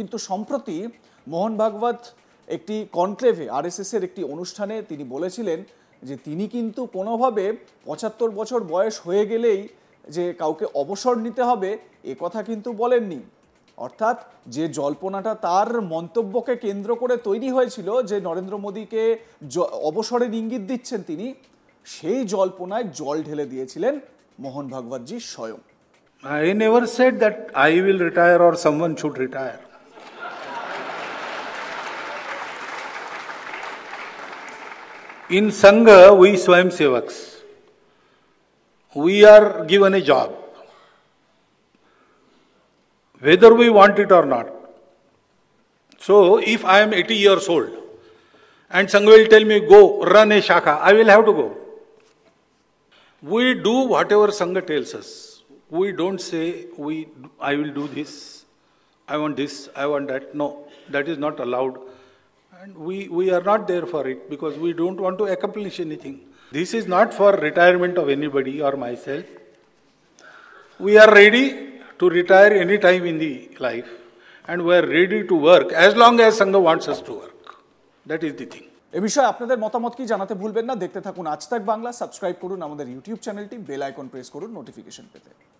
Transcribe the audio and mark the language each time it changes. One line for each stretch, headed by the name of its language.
Bangla: কিন্তু সম্প্রতি মোহন ভাগবত একটি কনক্লেভে, আরএসএস এর একটি অনুষ্ঠানে তিনি বলেছিলেন যে তিনি কিন্তু কোনোভাবে ৭৫ বছর বয়স হয়ে গেলেই যে কাউকে অবসর নিতে হবে এ কথা কিন্তু বলেননি। অর্থাৎ যে জল্পনাটা তার মন্তব্যকে কেন্দ্র করে তৈরি হয়েছিল যে নরেন্দ্র মোদীকে অবসরের ইঙ্গিত দিচ্ছেন তিনি, সেই জল্পনায় জল ঢেলে দিয়েছিলেন মোহন ভাগবতজি স্বয়ং।
English: I never said that I will retire or someone should retire. In Sangha, we Swayamsevaks, we are given a job, whether we want it or not. So, if I am 80 years old and Sangha will tell me, go run a shakha, I will have to go. We do whatever Sangha tells us. We don't say, I will do this, I want this, I want that. No, that is not allowed. And we are not there for it because we don't want to accomplish anything. This is not for retirement of anybody or myself. We are ready to retire any time in the life, and we are ready to work as long as Sangha wants us to work. That is the thing.
Bangla: এ বিষয়ে আপনাদের মতামত কি জানাতে ভুলবেন না। দেখতে থাকুন আজ তাক বাংলা, সাবস্ক্রাইব করুন আমাদের ইউটিউব চ্যানেলটি, বেল আইকন প্রেস করুন নোটিফিকেশন পেতে।